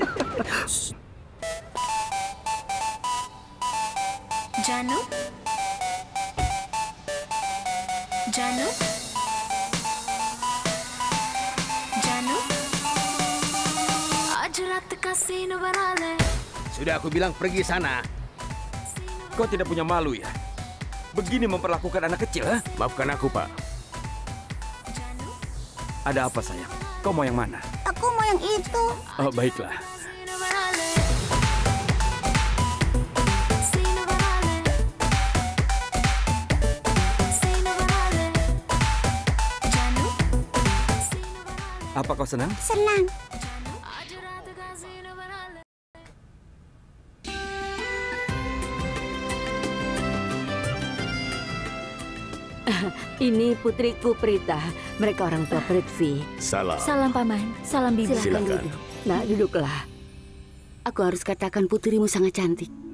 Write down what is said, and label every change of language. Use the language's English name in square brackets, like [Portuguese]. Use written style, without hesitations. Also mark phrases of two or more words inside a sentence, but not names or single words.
[Hindi] Janu? Janu? Janu? आज रात का सीन बना ले. [Indonesian] Sudah aku bilang pergi sana. Kau tidak punya malu ya? Begini memperlakukan anak kecil, ha? Maafkan aku, Pak. Ada apa sayang? Kau mau yang mana? Aku mau yang itu. Oh, baiklah. [Hindi] Scene बना ले. Scene बना ले. Scene बना ले. [Indonesian] Janu? Apa kau senang? Senang. [Hindi] आज रात का सीन बना ले. [Indonesian] Ini putriku Prita. Mereka orang tua Prithvi. Salam. Salam Paman, salam Bibi. Silakan. duduk. Nah, duduklah. Aku harus katakan putrimu sangat cantik.